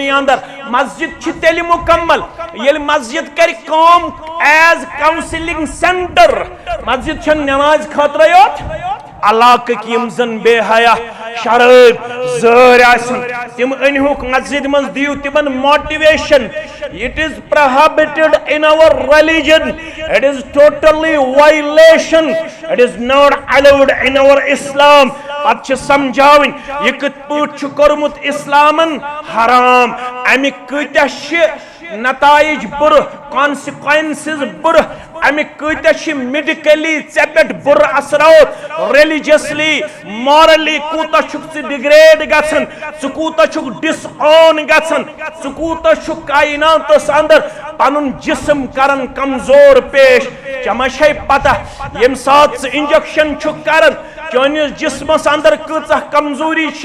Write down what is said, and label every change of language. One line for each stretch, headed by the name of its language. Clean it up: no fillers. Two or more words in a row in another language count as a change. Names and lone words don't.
Kashmiri: अंदर मस्जिद छ तेल मुकम्मल ये मस्जिद कर काम
English: as counselling centre
Kashmiri: मस्जिद छ नमाज खतर योत अलाक यम जन बेहया शराब जर तिम अनहुक मस्जिद मज दियो तिमन मोटिवेशन
English: it is prohibited in our religion it is totally violation it is not allowed in our Islam
Kashmiri: पत समझावन यह कत पट कर्मुत इस्लामन हराम अमिक कत्या नताइज बुर कॉन्सिक्वेंसेस बुर अमिक कत्या मेडिकली ऐ पे बुर असरात रिलीजियसली मॉरली कूता डिग्रेड गसन कूता डिसऑन गसन कूता कायनातस अंदर पनुन जिस्म करन कमजोर पेश चमा पता यम सात इंजेक्शन करन चोनिस जिस्मस अंदर कचा कमजोरी